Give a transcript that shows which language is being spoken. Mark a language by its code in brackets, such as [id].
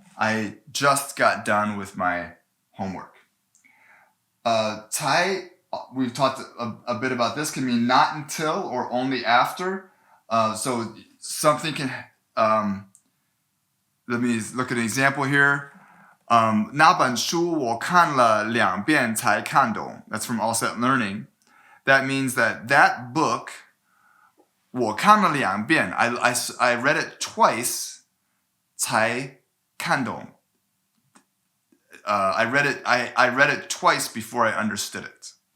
[en] I just got done with my homework. Cai, we've talked a bit about this, can mean not until or only after. So something can, let me look at an example here. [zh] 那本书我看了2遍才看懂. [en] That's from All Set Learning. That means that book [zh] 我看了2遍. [en] I read it twice [zh] 才看懂. [en] I read it twice before I understood it.